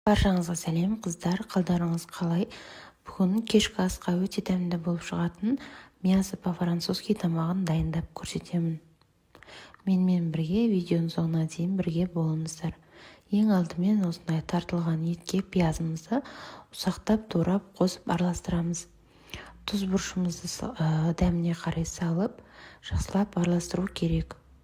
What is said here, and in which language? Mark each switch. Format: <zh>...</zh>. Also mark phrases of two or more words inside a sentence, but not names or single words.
<kk>Баршаңызға сәлем қыздар, қалдарыңыз қалай? Бүгін кешкі асқа өте дәмді болып шығатын</kk> <ru>мясо по-французски</ru> <kk>тамағын дайындап көрсетемін. Менімен бірге видеоның соңына дейін бірге болыңыздар. Ең алдымен осындай тартылған етке пиязымызды ұсақтап турап қосып араластырамыз. Тұз бұрышымызды дәміне қарай салып, жақсылап араластыру керек.</kk>